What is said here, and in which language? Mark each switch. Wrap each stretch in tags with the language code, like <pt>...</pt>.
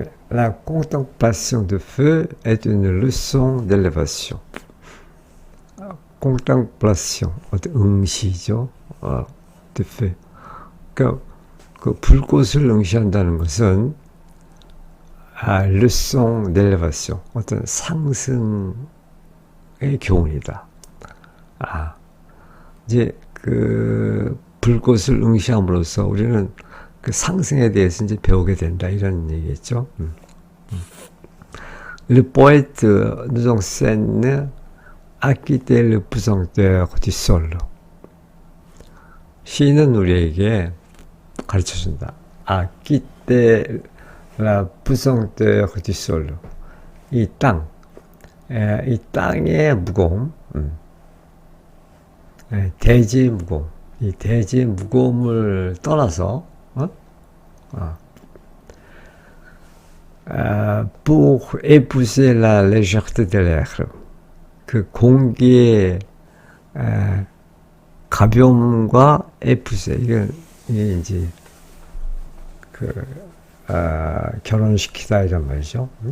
<fr>La contemplation de feu est une leçon d'élévation.</fr> <ko>contemplation, 어떤 응시죠.</ko> <fr>de feu.</fr> <ko>그러니까 그 불꽃을 응시한다는 것은</ko> <fr>leçon d'élévation,</fr> <ko>어떤 상승의 교훈이다. 이제 그 불꽃을 응시함으로써 우리는 그 상승에 대해서 이제 배우게 된다, 이런 얘기겠죠.</ko> <fr>Le poète nous enseigne à quitter le pesanteur du sol.</fr> <ko>시인은 우리에게 가르쳐준다.</ko> <fr>à quitter la pesanteur du sol.</fr> <ko>이 땅의 무거움, 대지의 무거움, 이 대지의 무거움을 떠나서</ko> <fr>pour épouser la légèreté de l'air,</fr> <ko>그 공기의 가벼움과 épouser, 이게 이제 그 결혼시키다 이런 말이죠.</ko>